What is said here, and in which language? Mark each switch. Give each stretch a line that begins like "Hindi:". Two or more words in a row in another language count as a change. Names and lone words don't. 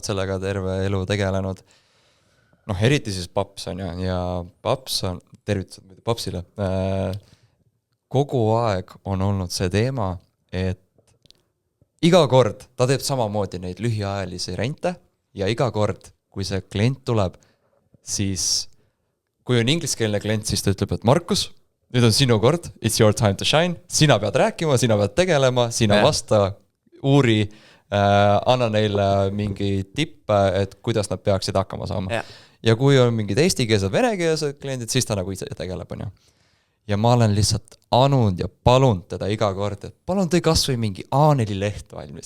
Estonian: sellega terve elu tegelenud, noh, eriti siis paps on ja paps on, tervitused papsile, kogu aeg on olnud see teema, et iga kord ta teeb samamoodi neid lühiajalisi rente ja iga kord, kui see klient tuleb, siis kui on ingliskeelne klient, siis ta ütleb, et Markus, nüüd on sinu kord,
English: it's your time to shine,
Estonian: sina pead rääkima, sina pead tegelema, sina vasta, uuri, anna neile mingi tippe, et kuidas nad peaksid hakkama saama. Ja kui on mingid eestikeelsed, venekeelsed kliendid, siis ta nagu ise tegeleb, on ju. Ja ma olen lihtsalt anud ja palunud teda iga kord, et palun tõi kas või mingi A4 leht valmis.